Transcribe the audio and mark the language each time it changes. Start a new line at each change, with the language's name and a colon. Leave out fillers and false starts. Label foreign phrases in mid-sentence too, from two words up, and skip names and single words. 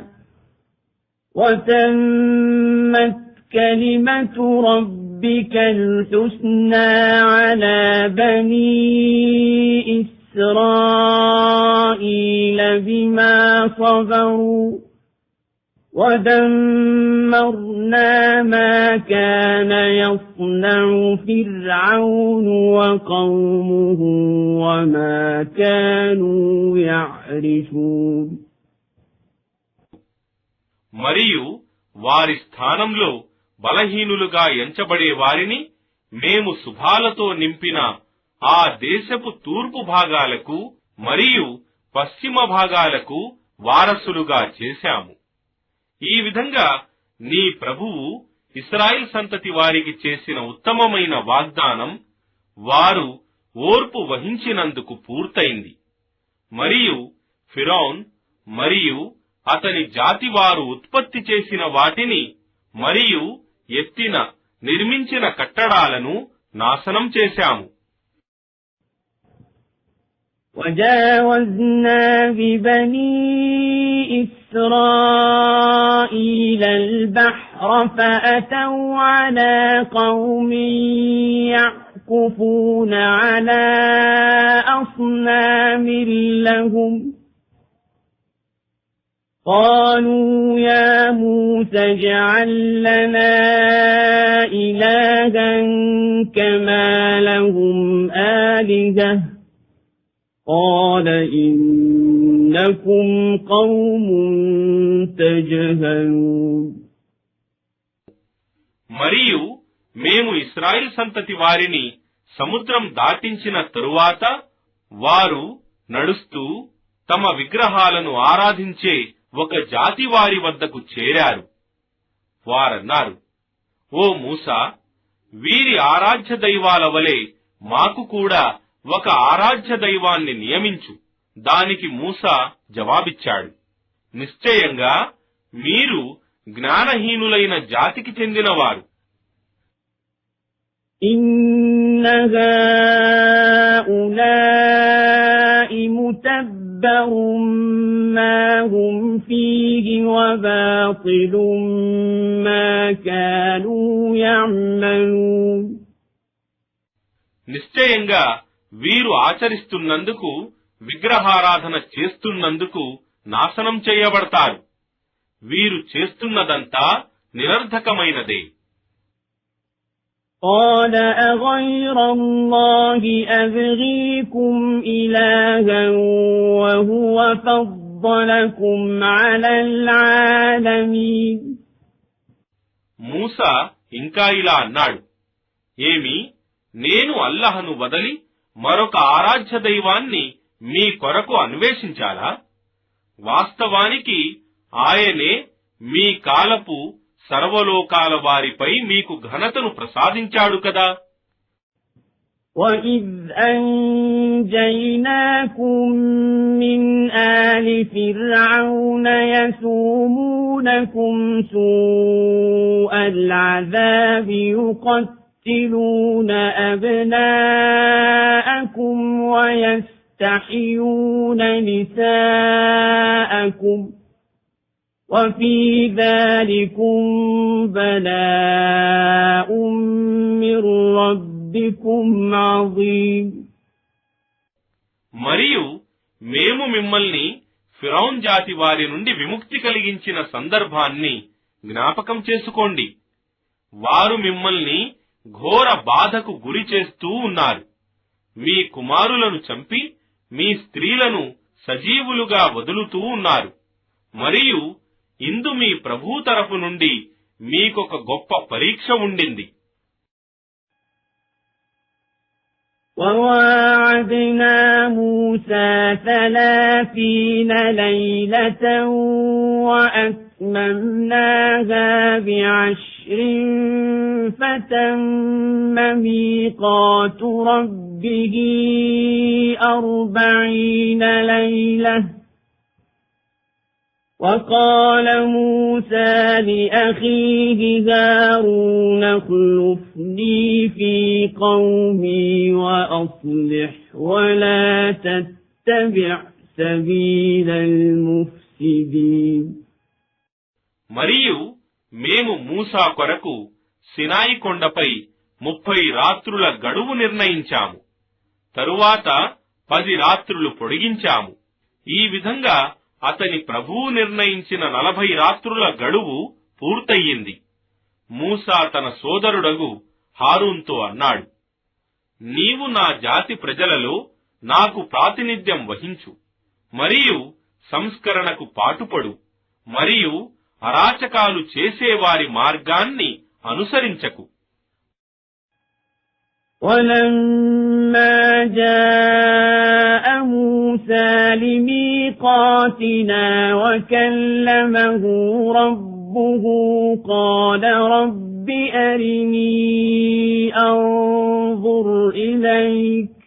Arabic: وَتَمَّتْ كَلِمَةُ رَبِّكَ الْحُسْنَى عَلَى بَنِي إِسْرَائِيلَ بِمَا صَبَرُوا وَدَمَّرْنَا مَا كَانَ يَصْنَعُ فِرْعَوْنُ وَقَوْمُهُ وَمَا كَانُوا يَعْرِشُونَ.
Telugu: మరియు వారి స్థానంలో బలహీనులుగా ఎంచబడే వారిని మేము శుభాలతో నింపిన ఆ దేశపు తూర్పు భాగాలకు మరియు పశ్చిమ భాగాలకు వారసులుగా చేశాము. ఈ విధంగా నీ ప్రభువు ఇశ్రాయేల్ సంతతి వారికి చేసిన ఉత్తమమైన వాగ్దానం వారు ఓర్పు వహించినందుకు పూర్తయింది. మరియు ఫిరౌన్ మరియు అతని జాతి వారు ఉత్పత్తి చేసిన వాటిని మరియు ఎత్తిన నిర్మించిన కట్టడాలను నాశనం చేశాము.
Arabic: وَجَاوَزْنَا بِبَنِي إِسْرَائِيلَ الْبَحْرَ فَأَتَوْا عَلَى قَوْمٍ يَعْكُفُونَ عَلَى أَصْنَامٍ لَهُمْ قَالُوا يَا مُوسَى اجْعَل لَّنَا إِلَٰهًا كَمَا لَهُمْ آلِهَةٌ قَالَ إِنَّكُمْ قَوْمٌ تَجْهَلُونَ.
Telugu: మరియు మేము ఇశ్రాయేల్ సంతతి వారిని సముద్రం దాటించిన తరువాత వారు నడుస్తూ తమ విగ్రహాలను ఆరాధించే ఒక జాతి వారి వద్దకు చేరారు. వారన్నారు, ఓ మూసా, వీరి ఆరాధ్య దైవాల వలె మాకు కూడా ఒక ఆరాధ్య దైవాన్ని నియమించు. దానికి మూసా జవాబిచ్చాడు, నిశ్చయంగా మీరు జ్ఞానహీనులైన జాతికి చెందినవారు.
Arabic: إِنَّ هَؤُلَاءِ مُتَبَّرٌ مَا هُمْ فِيهِ وَبَاطِلٌ مَا كَانُوا يَعْمَلُونَ.
Telugu: నిశ్చయంగా వీరు ఆచరిస్తున్నందుకు, విగ్రహారాధన చేస్తున్నందుకు నాశనం చేయబడతారు. వీరు చేస్తున్నదంతా నిరర్ధకమైనదే.
Arabic: قَالَ أَغَيْرَ اللَّهِ أَبْغِيكُمْ إِلَٰهًا وَهُوَ فَضَّلَكُمْ عَلَى الْعَالَمِينَ.
Telugu: మూసా ఇంకా ఇలా అన్నాడు, ఏమి, నేను అల్లాహను వదలి మరొక ఆరాధ్య దైవాన్ని మీ కొరకు అన్వేషించాలా? వాస్తవానికి ఆయనే మీ కాలపు సర్వలోకాల వారిపై మీకు ఘనతను ప్రసాదించాడు కదా.
Arabic: وَإِذْ أَنْجَيْنَاكُمْ مِنْ آلِ فِرْعَوْنَ يَسُومُونَكُمْ سُوءَ الْعَذَابِ يُقَتِّلُونَ أَبْنَاءَكُمْ وَيَسْتَحْيُونَ نِسَاءَكُمْ وَفِي ذَلِكُمْ بَلَاءٌ مِّن رَّبِّكُمْ عَظِيمٌ.
Telugu: మరియు మేము మిమ్మల్ని ఫిరౌన్ జాతి వారి నుండి విముక్తి కలిగించిన సందర్భాన్ని జ్ఞాపకం చేసుకోండి. వారు మిమ్మల్ని ఘోర బాధకు గురి చేస్తూ ఉన్నారు. మీ కుమారులను చంపి మీ స్త్రీలను సజీవులుగా వదులుతూ ఉన్నారు. మరియు ఇందు మీ ప్రభు తరఫు నుండి మీకొక గొప్ప పరీక్ష ఉండింది.
Arabic: وَوَاعَدْنَا مُوسَى 30 لَيْلَةً وَأَتْمَمْنَاهَا ب10 فَتَمَّ مِيقَاتُ رَبِّهِ 40 لَيْلَةً. وَقَالَ مُوسَى لِأَخِيهِ هَارُونَ اخْلُفْنِي فِي قَوْمِي وَأَصْلِحْ وَلَا تَتَّبِعْ سَبِيلَ الْمُفْسِدِينَ.
Telugu: మరియు మేము మూసా కొరకు సినాయి కొండపై 30 రాత్రుల గడువు నిర్ణయించాము. తరువాత 10 రాత్రులు పొడిగించాము. ఈ విధంగా అతని ప్రభువు నిర్ణయించిన 40 రాత్రుల గడువు పూర్తయింది. మూసా తన సోదరుడగు హారూన్తో అన్నాడు, నీవు నా జాతి ప్రజలలో నాకు ప్రాతినిధ్యం వహించు, మరియు సంస్కరణకు పాటుపడు, మరియు అరాచకాలు చేసేవారి మార్గాన్ని అనుసరించకు.
Arabic: وَلَمَّا جَاءَ مُوسَى لِمِيقَاتِنَا وَكَلَّمَهُ رَبُّهُ قَالَ رَبِّ أَرِنِي أَنظُرْ إِلَيْكَ